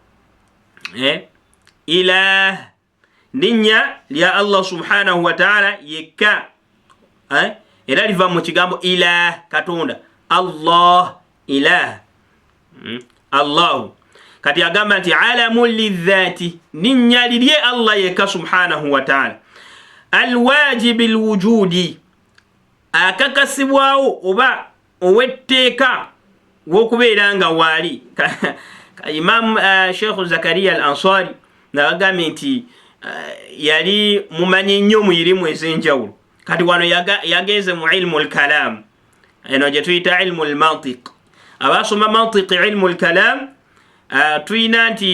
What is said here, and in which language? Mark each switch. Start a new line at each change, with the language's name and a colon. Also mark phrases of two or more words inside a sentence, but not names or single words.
Ganda: ilah linnya lya
Arabic: الله سبحانه وتعالى
Ganda: yekka era liva mu kigambo ilah katonda Allah ilah Allah kati agamba nti
Arabic: علم للذات
Ganda: linnya lye Allah yekka
Arabic: سبحانه وتعالى الواجب الوجودي
Ganda: akakasibwawo oba owetteeka w'okubeera nga waali Imam Sheikh Zakaria al-Ansari nagambye nti yali mumanyi nnyo mu irimu ez'enjawulo kati wano yageze mu
Arabic: علم الكلام
Ganda: eno gye tuyita
Arabic: علم المنطق
Ganda: abasoma mantiq
Arabic: علم الكلام
Ganda: tuyina nti